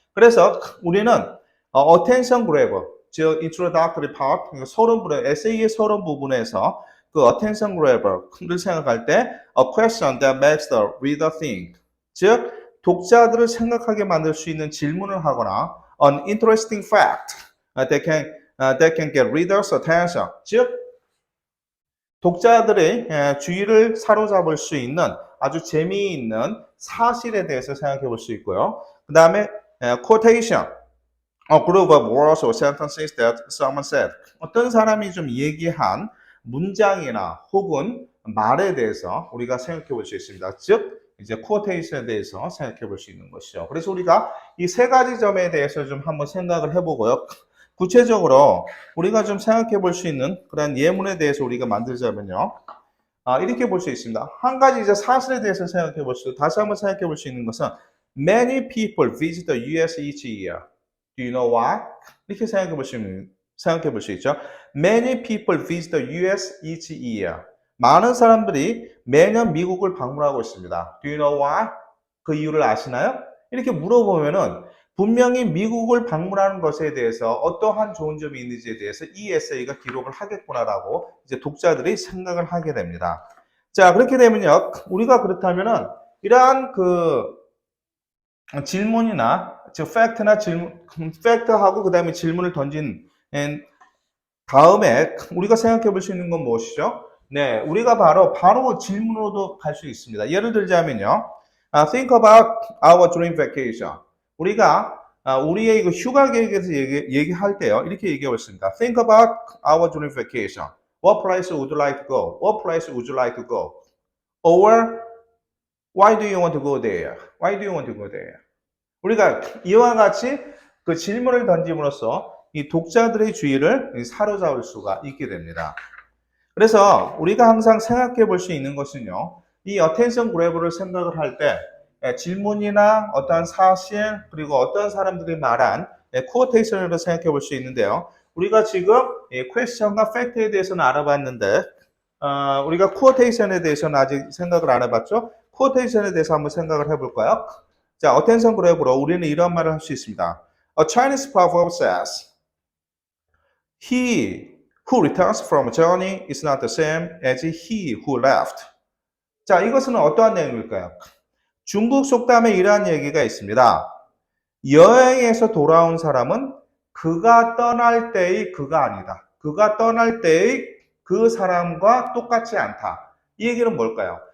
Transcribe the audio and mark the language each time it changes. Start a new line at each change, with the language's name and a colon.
Korean: 그래서 우리는 attention grabber, 즉 introductory part, 에세이의 서론 부분에서 그 attention grabber를 생각할 때
English: a question that makes the reader think,
Korean: 즉 독자들을 생각하게 만들 수 있는 질문을 하거나
English: an interesting fact that can get readers' attention,
Korean: 즉 독자들의 주의를 사로잡을 수 있는 아주 재미있는 사실에 대해서 생각해 볼 수 있고요. 그 다음에
English: quotation, a group of words or sentences that someone said.
Korean: 어떤 사람이 좀 얘기한 문장이나 혹은 말에 대해서 우리가 생각해 볼 수 있습니다. 즉 이제 quotation에 대해서 생각해 볼 수 있는 것이죠. 그래서 우리가 이 세 가지 점에 대해서 좀 한번 생각을 해보고요. 구체적으로 우리가 좀 생각해 볼 수 있는 그런 예문에 대해서 우리가 만들자면요. 이렇게 볼 수 있습니다. 한 가지 이제 사실에 대해서 생각해 볼 수, 다시 한번 생각해 볼 수 있는 것은
English: Many people visit the US each year. Do you know why?
Korean: 이렇게 생각해 볼 수 있죠.
English: Many people visit the US each year.
Korean: 많은 사람들이 매년 미국을 방문하고 있습니다.
English: Do you know why?
Korean: 그 이유를 아시나요? 이렇게 물어보면은 분명히 미국을 방문하는 것에 대해서 어떠한 좋은 점이 있는지에 대해서 이 에세이가 기록을 하겠구나라고 이제 독자들이 생각을 하게 됩니다. 자, 그렇게 되면요. 우리가 그렇다면은 이러한 그 질문이나 즉 팩트하고 그다음에 질문을 던진 다음에 우리가 생각해 볼 수 있는 건 무엇이죠? 네, 우리가 바로 질문으로도 갈 수 있습니다. 예를 들자면요.
English: Think about our dream vacation.
Korean: 우리가 우리의 이거 휴가 계획에 대해서 얘기할 때요. 이렇게 얘기해 보겠습니다.
English: Think about our dream vacation. What place would you like to go? What place would you like to go? Or why do you want to go there? Why do you want to go there?
Korean: 우리가 이와 같이 그 질문을 던짐으로써 이 독자들의 주의를 사로잡을 수가 있게 됩니다. 그래서 우리가 항상 생각해 볼 수 있는 것은요. 이 attention grabber를 생각을 할 때 질문이나 어떠한 사실 그리고 어떤 사람들이 말한 quotation으로 생각해 볼 수 있는데요. 우리가 지금 question과 fact에 대해서는 알아봤는데 우리가 quotation에 대해서는 아직 생각을 안 해봤죠. quotation에 대해서 한번 생각을 해볼까요? 자, attention grabber로 우리는 이런 말을 할 수 있습니다.
English: A Chinese proverb says, He who returns from a journey is not the same as he who left.
Korean: 자, 이것은 어떠한 내용일까요? 중국 속담에 이러한 얘기가 있습니다. 여행에서 돌아온 사람은 그가 떠날 때의 그가 아니다. 그가 떠날 때의 그 사람과 똑같지 않다. 이 얘기는 뭘까요?